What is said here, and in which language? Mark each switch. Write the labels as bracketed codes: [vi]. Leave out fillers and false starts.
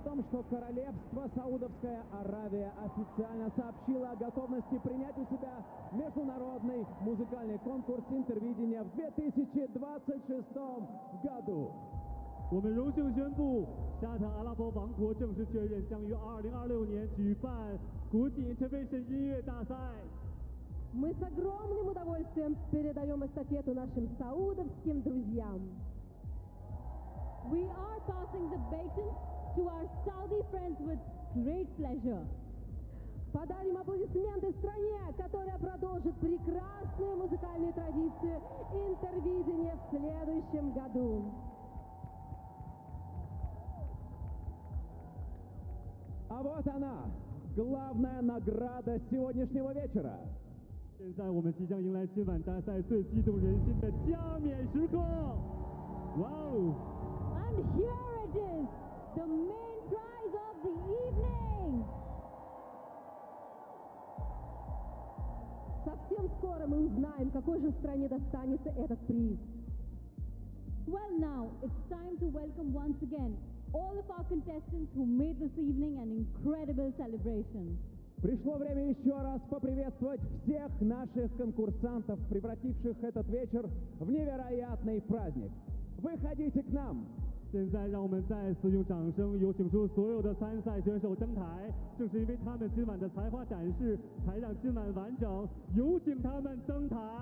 [ru] Что королевство Саудовская Аравия официально сообщило о готовности принять у себя международный музыкальный конкурс Интервидения в 2026 году. [zh] 我们荣幸宣布沙特阿拉伯王国正式确认将于2026年举办国际Intervision音乐大赛。 [ru] Мы с огромным удовольствием передаем эстафету нашим саудовским друзьям. [en] We are passing the baton to our Saudi friends with great pleasure. [ru] Подарим аплодисменты стране, которая продолжит прекрасную музыкальную традицию Интервидения в следующем году. А вот она, главная награда сегодняшнего вечера. [zh] 现在我们即将迎来今晚大赛最激动人心的加冕时刻. [en] Wow! And here it is. The main prize of the evening! [ru] Совсем скоро мы узнаем, какой же стране достанется этот приз. [en] Well now, it's time to welcome once again all of our contestants who made this evening an incredible celebration. [ru] Пришло время еще раз поприветствовать всех наших конкурсантов, превративших этот вечер в невероятный праздник. Выходите к нам! [zh] 现在让我们再次用掌声有请出所有的参赛选手登台，正是因为他们今晚的才华展示，才让今晚完整有请他们登台。